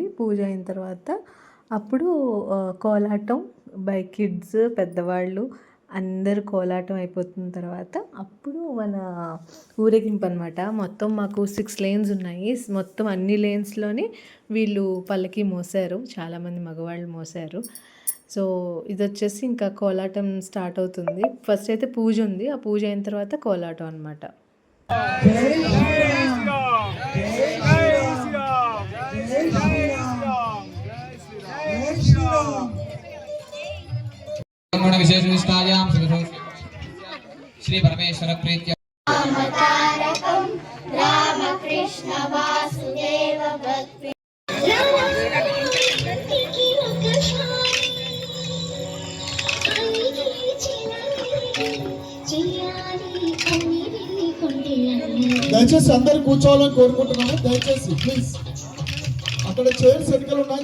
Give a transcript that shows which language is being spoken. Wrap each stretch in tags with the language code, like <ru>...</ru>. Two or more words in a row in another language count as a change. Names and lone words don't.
<te>పూజ అయిన తర్వాత అప్పుడు కోలాటం</te> <en>by kids,</en> <te>పెద్దవాళ్ళు అందరూ కోలాటం అయిపోతున్న తర్వాత అప్పుడు మన ఊరేగింపు అనమాట. మొత్తం మాకు 6 లేన్స్ ఉన్నాయి. మొత్తం అన్ని లేన్స్లోని వీళ్ళు పల్లకి మోసారు, చాలామంది మగవాళ్ళు మోసారు. సో ఇది వచ్చేసి ఇంకా కోలాటం స్టార్ట్ అవుతుంది. ఫస్ట్ అయితే పూజ ఉంది, ఆ పూజ అయిన తర్వాత కోలాటం అనమాట.</te> <sa>विशेष निष्ठायां श्री परमेश्वर प्रीत्य रामतारकं रामकृष्ण वासुदेव भक्ति</sa> <te>దయచేసి అందరు కూర్చోవాలని కోరుకుంటున్నాను. దయచేసి ప్లీజ్, అక్కడ చైర్స్ ఎన్నికలు ఉన్నాయి.</te>